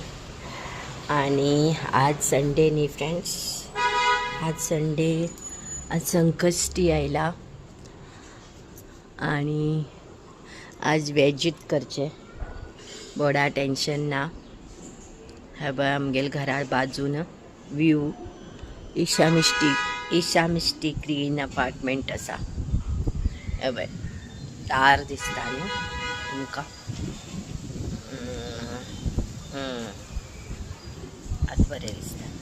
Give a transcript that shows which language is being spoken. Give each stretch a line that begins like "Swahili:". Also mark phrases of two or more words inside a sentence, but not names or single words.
Konkani: आणि आज संडे नी फ्रेंड्स, आज संडे, आज संकष्टी यायला आणि आज वेजीत करचे बडा टेन्शन ना. हे बघ आमगेल घरा बाजून व्यू ईशा मिस्टी ग्रीन अपार्टमेंट असा. हे बघ तार दिसता न्हू तुमका. आत बरें दिसता.